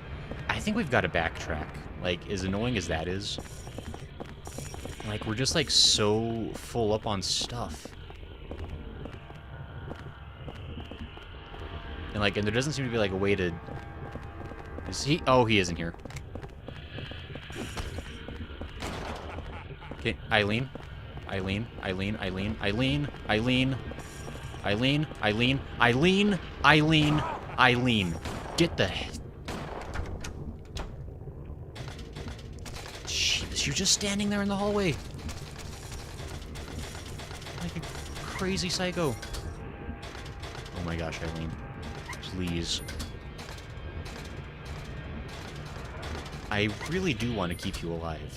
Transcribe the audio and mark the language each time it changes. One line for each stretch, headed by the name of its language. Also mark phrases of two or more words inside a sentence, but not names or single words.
English: I think we've got to backtrack. Like, as annoying as that is... Like, we're just, like, so full up on stuff. And, like, and there doesn't seem to be, like, a way to... Is he... Oh, he isn't here. Okay, Eileen. Eileen, Eileen, Eileen, Eileen, Eileen, Eileen, Eileen, Eileen, Eileen, Eileen. Get the... You're just standing there in the hallway. Like a crazy psycho. Oh my gosh, Eileen. Please. I really do want to keep you alive.